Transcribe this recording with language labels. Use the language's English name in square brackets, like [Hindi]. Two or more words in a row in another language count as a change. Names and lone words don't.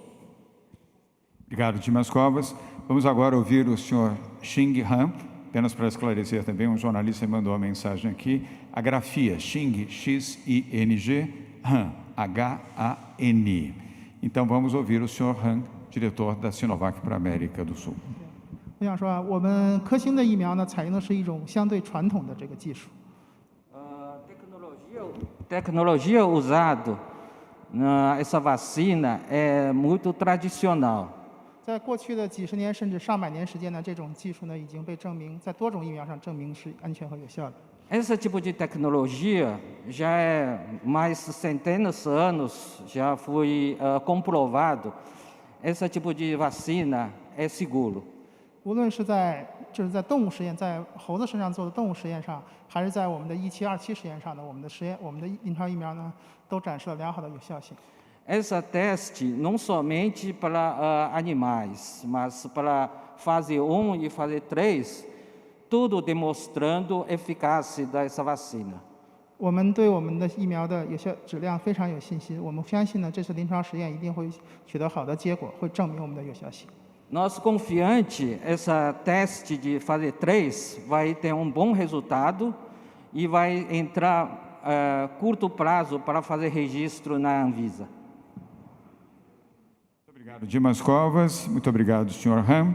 [Portuguese] Obrigado, Dimas Covas. Vamos agora ouvir o Sr. Xing Han. Apenas para esclarecer também, um jornalista mandou uma mensagem aqui. A grafia Xing, X-I-N-G, Han, H-A-N. Então, vamos ouvir o Sr. Han, diretor da Sinovac para a América do Sul. [Chinese] 我想说，我们科兴的疫苗呢，采用的是一种相对传统的这个技术。 [Portuguese] Tecnologia usada nessa vacina é muito tradicional. [Chinese] 在过去的几十年甚至上百年时间呢，这种技术呢已经被证明在多种疫苗上证明是安全和有效的。 [Portuguese] Esse tipo de tecnologia já é mais centenas de anos, já foi comprovado. Esse tipo de vacina é seguro. [Chinese] 无论是在动物实验，在猴子身上做的动物实验上，还是在我们的1727实验上呢，我们的临床疫苗呢，都展示了良好的有效性。 [Portuguese] Esse teste não somente para animais, mas para fase 1 e fase 3, tudo demonstrando eficácia dessa vacina. [Chinese] 我们对我们的疫苗的有效质量非常有信心，我们相信呢，这次临床实验一定会取得好的结果，会证明我们的有效性。 [Portuguese] Nós confiante essa teste de fase 3 vai ter bom resultado e vai entrar curto prazo para fazer registro na Anvisa. Muito obrigado, Dimas Covas. Muito obrigado, Sr. Han.